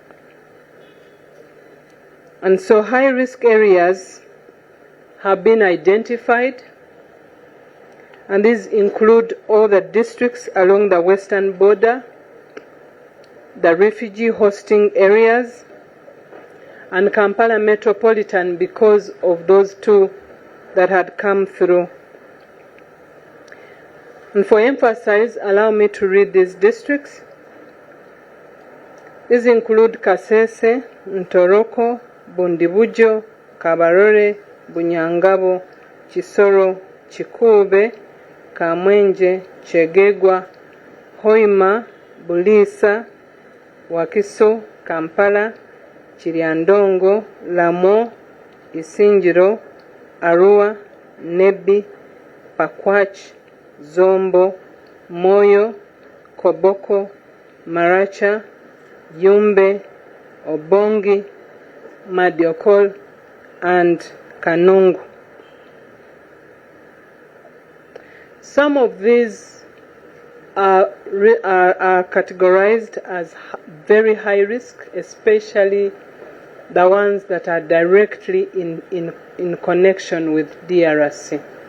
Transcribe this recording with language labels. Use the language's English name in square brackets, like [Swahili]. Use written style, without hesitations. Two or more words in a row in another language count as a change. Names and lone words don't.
[English] And so high-risk areas have been identified, and these include all the districts along the western border, the refugee hosting areas, and Kampala Metropolitan because of those 2 that had come through. And for emphasis, allow me to read these districts. These include Kasese, Ntoroko, Bundibujo, Kabarore, Bunyangabo, Kisoro, Chikube, Kamwenje, Chegegwa, Hoima, Bulisa, Wakiso, Kampala, Chiriandongo, Lamo, Isinjiro, Arua, Nebi, Pakwach, Zombo, Moyo, Koboko, Maracha, Yumbe, Obongi, Madiokol, and Kanungu. Some of these are categorized as very high risk, especially the ones that are directly in connection with DRC.